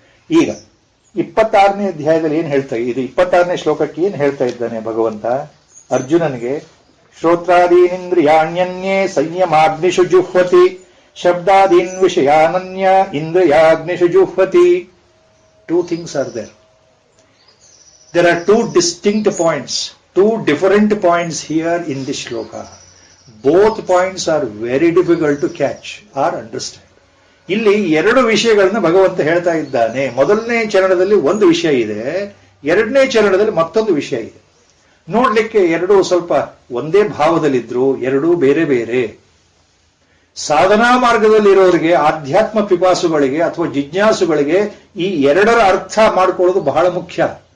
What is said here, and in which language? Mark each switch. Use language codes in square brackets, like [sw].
[kn] ಈಗ 26ನೇ ಅಧ್ಯಾಯದಲ್ಲಿ ಏನ್ ಹೇಳ್ತಾ ಇದು 26ನೇ ಶ್ಲೋಕಕ್ಕೆ ಏನ್ ಹೇಳ್ತಾ ಇದ್ದಾನೆ ಭಗವಂತ ಅರ್ಜುನನಿಗೆ? [sa] ಶ್ರೋತ್ರಾದೀನಿಂದ್ರಿಯಾಣ್ಯನ್ಯೇ ಸಂಯಮಾಗ್ನಿಷು ಜುಹ್ವತಿ ಶಬ್ದಾದೀನ್ ವಿಷಯಾನನ್ಯ ಇಂದ್ರಿಯಾಗ್ನಿಷು ಜುಹ್ವತಿ. [en] Two things are there. There are two distinct points, two different points here in this shloka. Both points are very difficult to catch or understand. [kn] ಇಲ್ಲಿ ಎರಡು ವಿಷಯಗಳನ್ನ ಭಗವಂತ ಹೇಳ್ತಾ ಇದ್ದಾನೆ. ಮೊದಲನೇ ಚರಣದಲ್ಲಿ ಒಂದು ವಿಷಯ ಇದೆ, ಎರಡನೇ ಚರಣದಲ್ಲಿ ಮತ್ತೊಂದು ವಿಷಯ ಇದೆ. ನೋಡ್ಲಿಕ್ಕೆ ಎರಡೂ ಸ್ವಲ್ಪ ಒಂದೇ ಭಾವದಲ್ಲಿದ್ರು, ಎರಡೂ ಬೇರೆ ಬೇರೆ. ಸಾಧನಾ ಮಾರ್ಗದಲ್ಲಿರೋರಿಗೆ, ಆಧ್ಯಾತ್ಮ ಪಿಪಾಸುಗಳಿಗೆ ಅಥವಾ ಜಿಜ್ಞಾಸುಗಳಿಗೆ ಈ ಎರಡರ ಅರ್ಥ ಮಾಡ್ಕೊಳ್ಳೋದು ಬಹಳ ಮುಖ್ಯ.